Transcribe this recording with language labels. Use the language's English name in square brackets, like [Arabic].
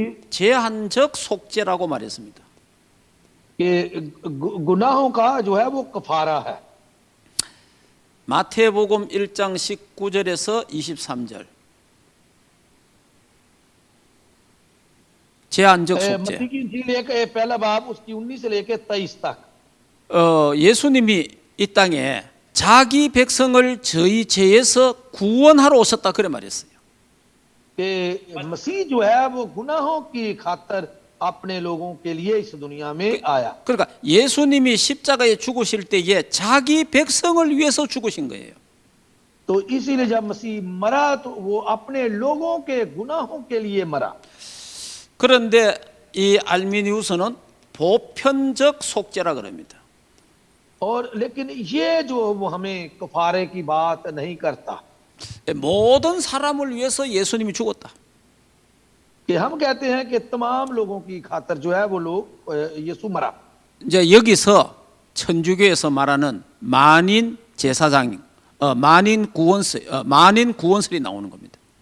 [Korean] 제한적 속죄라고 말했습니다. [Hindi] कि गुनाहों का जो है वो कफारा है। [Korean] 마태복음 1장 19절에서 23절. 제한적 속죄. [Hindi] मत्ती की इंजील एक पहला बाब उसकी 19 से लेकर 23 तक। [Korean] 예수님이 이 땅에 자기 백성을 저희 죄에서 구원하러 오셨다 그래 말했어요. [Hindi] कि मसीह जो है वो गुनाहों की खातर अपने लोगों के लिए इस दुनिया में आया। [Korean] 그러니까 예수님이 십자가에 죽으실 때에 자기 백성을 위해서 죽으신 거예요. [Hindi] तो इसीलिए जब मसीह मरा तो वो अपने लोगों के गुनाहों के लिए मरा। [Korean] 그런데 이 알미니우스는 보편적 속죄라 그럽니다. [Hindi] और लेकिन ये जो वो हमें कफारे की बात नहीं करता [Korean] 모든 사람을 위해서 예수님이 죽었다. [Hindi] कि हम कहते हैं कि तमाम लोगों की खातर जो है वो लोग यीशु मरा। [Korean] 이제 여기서 천주교에서 말하는 만인 제사장, 만인 구원설이 나오는 겁니다.